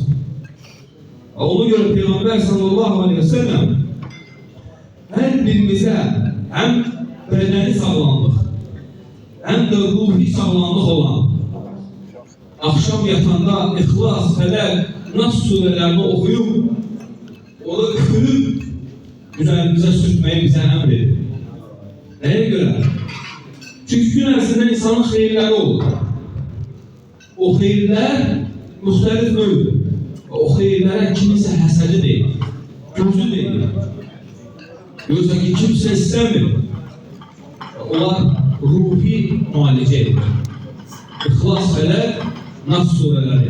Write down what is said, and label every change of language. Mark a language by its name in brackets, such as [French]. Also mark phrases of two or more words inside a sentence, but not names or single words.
[Turkish] Ona göre Peygamber [Arabic] صلى الله عليه وسلم [Turkish] her birimize hem bedeni sağlamlık hem de ruhi sağlamlık olan akşam yatanda İhlas, Felak, Nas surelerini okuyup onu üfürüp üzerimize sürtmeyi bize emrediyor. Neye göre? [Azerbaijani] Çünkü gün ərzində insanın xeyirləri olur. O xeyirlər müxtəlif növdür. O xeyirlərə kimisə həsədi deyil, gözü deyil. [Turkish] Yoksa ki kimse istemiyor. [Azerbaijani] onlar ruhi müalicə edir. İxlas, Fələk, Nas surələri.